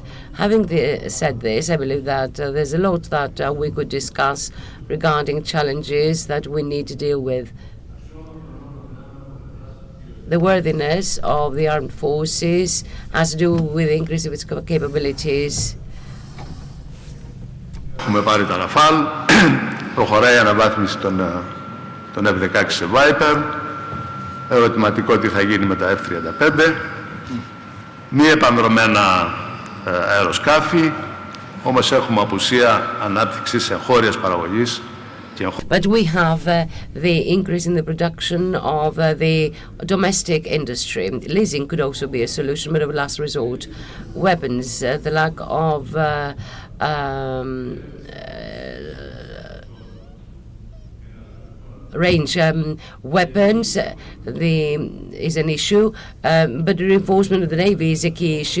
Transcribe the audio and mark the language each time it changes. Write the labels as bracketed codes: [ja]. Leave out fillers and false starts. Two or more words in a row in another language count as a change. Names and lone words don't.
[en] Having said this, I believe that there's a lot that we could discuss regarding challenges that we need to deal with. The worthiness of the armed forces has to do with the increase of its capabilities. [el] Έχουμε πάρει τα Rafal, προχωράει η αναβάθμιση των F-16 σε Viper, ερωτηματικό τι θα γίνει με τα F-35, μη επανδρομένα αεροσκάφη, όμως έχουμε απουσία ανάπτυξης εγχώριας παραγωγής. [en] But we have the increase in the production of the domestic industry. Leasing could also be a solution, but of last resort. Weapons, the lack of range weapons is an issue, but the reinforcement of the Navy is a key issue.